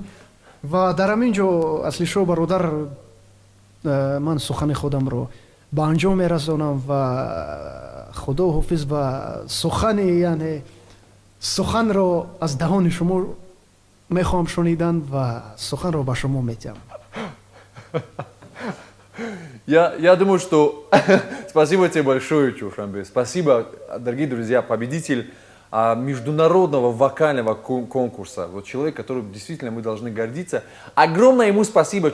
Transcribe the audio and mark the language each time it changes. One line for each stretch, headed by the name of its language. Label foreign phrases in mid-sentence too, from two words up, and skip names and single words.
Tajik: ва дар ҳамин ҷо Аслишо бародар, ман сухани худамро ба анҷом мерасонам ва худо ҳофиз ва суханро аз даҳони шумо мехоҳам шунидан ва суханро ба шумо метиҳам.
Russian: Я думаю, что спасибо тебе большое, Чоушанбе. Спасибо, дорогие друзья, победитель международного вокального конкурса. Вот человек, которым действительно мы должны гордиться. Огромное ему спасибо.